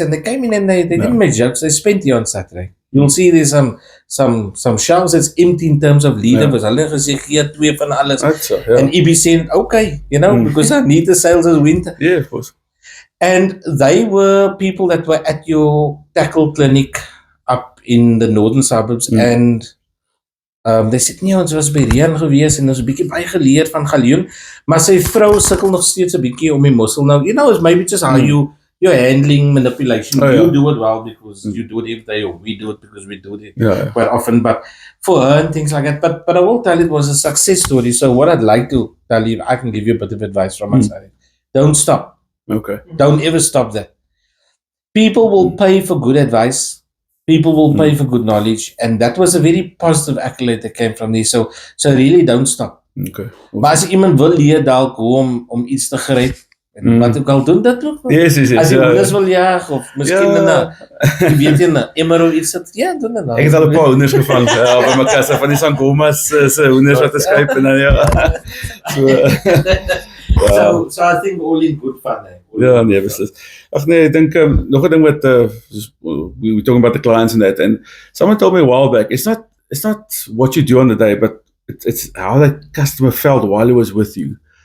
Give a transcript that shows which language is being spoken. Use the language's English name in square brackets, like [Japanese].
[English] And they came in and they didn't make jokes. They spent here on Saturday. You'll see there's some shelves that's empty in terms of leaders. [Afrikaans] Hulle gesê gee 2 van alles. [English] And EB said, okay, because I need the sales this winter. Yeah, of course. And they were people that were at your tackle clinic up in the northern suburbs. And they said, [Afrikaans] nee, ons was by Rean gewees en ons 'n bietjie baie geleer van galjoen, maar sy vrou sukkel nog steeds 'n bietjie om die mossel. [English] Now, it's maybe just how you're handling manipulation. You do it well because you do it every day, or we do it because we do it quite often. But for her and things like that. But I will tell you, it was a success story. So what I'd like to tell you, I can give you a bit of advice from my side. Don't stop. Okay. Don't ever stop that. People will pay for good advice. People will pay for good knowledge. And that was a very positive accolade that came from this. So really don't stop. Okay. [Afrikaans] Maar as iemand wil leer dalk hoe om iets te gryp, en wat ook al doen dat ook. [English] Yes. [Afrikaans] As jy hoenders wil jag of miskien jy weet jy 'n emmer of iets het, doen dit nou. Ek het al 'n paar hoenders gevang by Makassar van die Sangomas se hoenders wat geskryp en [English] So I think all in good fun. [Afrikaans] Nee, beslis. Ag nee, ek dink nog 'n ding wat [English] we were talking about the clients and that, and someone told me a while back, it's not what you do on the day, but it's how that customer felt while he was with you.